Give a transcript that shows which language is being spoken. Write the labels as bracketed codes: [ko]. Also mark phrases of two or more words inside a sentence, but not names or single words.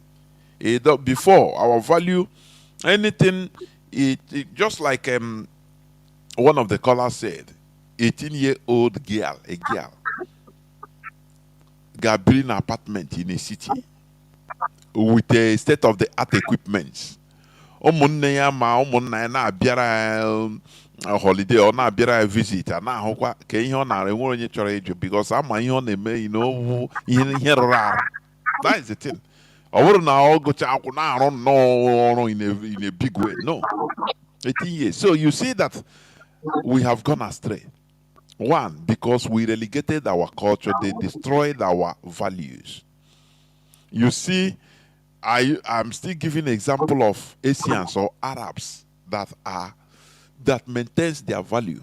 [en] Before, our value, anything, just like one of the callers said, 18-year-old girl, a girl, got built an apartment in a city with a state-of-the-art equipment. [ig] Ụmụnne ya ma ụmụnna ya na-abịara [en] holiday or [ig] na-abịara visit na-ahụkwa ka ihe ọ na-arụ enwere onye chọrọ ịjụ because ama ihe ọ na-eme ihe rụrụ arụ. [en] That is the thing. [ig] Ọ bụrụ na ọ gụcha akwụ na-arụ nnọọ ọrụ [en] in a big way. No. 18 years. So you see that we have gone astray. One, because we relegated our culture, they destroyed our values. You see, I'm still giving an example of Asians or Arabs that maintains their value.